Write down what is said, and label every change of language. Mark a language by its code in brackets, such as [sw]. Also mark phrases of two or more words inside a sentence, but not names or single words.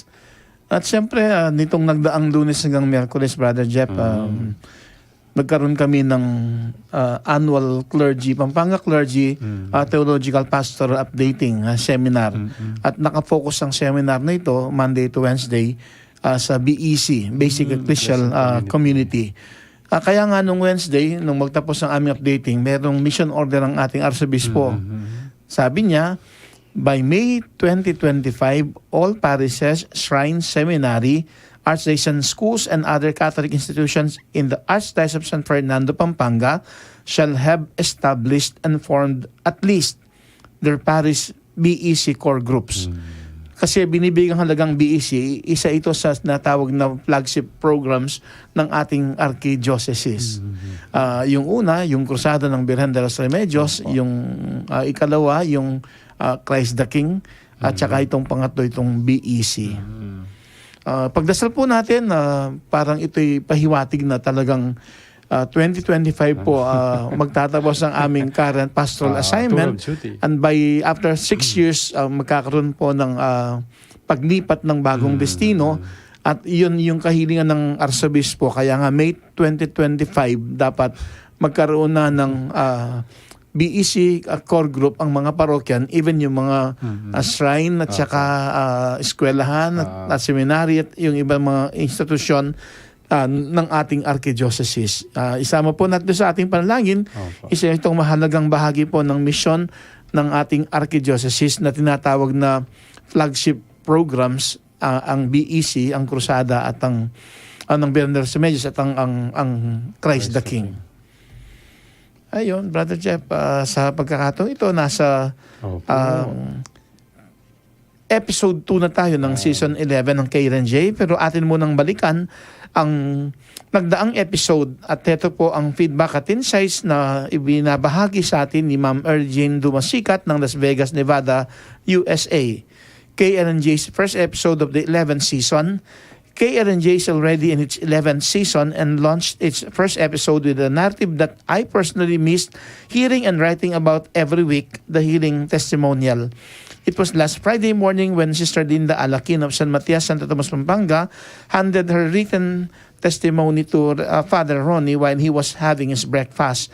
[tl] At siyempre, nitong nagdaang Lunes hanggang Miyerkules, Brother Jeff, nagkaroon kami ng annual Pampanga Clergy Theological Pastoral Updating Seminar. At nakafocus ang seminar na ito, [en] Monday to Wednesday, [tl] sa BEC, Basic Ecclesial Community. Kaya nga nung Wednesday, nung magtapos ang aming updating, merong [en] mission order [tl] ng ating Arsobispo Sabi niya, [en] by May 2025, all parishes, shrines, seminary, archdiocese schools, and other Catholic institutions in the Archdiocese of San Fernando, Pampanga shall have established and formed at least their parish BEC core groups. [tl] Kasi binibigang halagang BEC, isa ito sa natawag na [en] flagship programs [tl] ng ating archdiocese. Yung una, yung Krusada ng Birhen de los Remedios, yung ikalawa, yung Christ the King, at saka itong pangatlo, itong BEC. Pagdasal po natin, parang ito'y pahiwatig na talagang 2025 po magtatapos ang aming [en] current pastoral assignment, and by after 6 years [tl] magkakaroon po ng paglipat ng bagong destino, at yun yung kahilingan ng Arsobispo. Kaya nga May 2025 dapat magkaroon na ng BEC [en] core group [tl] ang mga parokyan, even yung mga shrine at saka eskwelahan at seminary at yung ibang mga institusyon ng ating archdiocese. Isama po natin sa ating panalangin. Isa itong mahalagang bahagi po ng misyon ng ating archdiocese na tinatawag na [en] flagship programs, [tl] ang BEC, ang Krusada at ang Birhen de los Remedios at ang Christ the King. Ayun, Brother Jeff, sa pagkakataon ito, nasa episode 2 na tayo ng season 11 ng KLNJ, pero atin munang balikan ang nagdaang episode, at ito po ang feedback at insights na ibinabahagi sa atin ni Ma'am Ergene Dumasikat ng Las Vegas, Nevada, USA. [en] KLNJ's first episode of the 11th season. KLNJ is already in its 11th season and launched its first episode with a narrative that I personally missed hearing and writing about every week, the healing testimonial. It was last Friday morning when Sister Linda Alakin of San Matias, Santo Tomas, Pampanga, handed her written testimony to Father Ronnie while he was having his breakfast.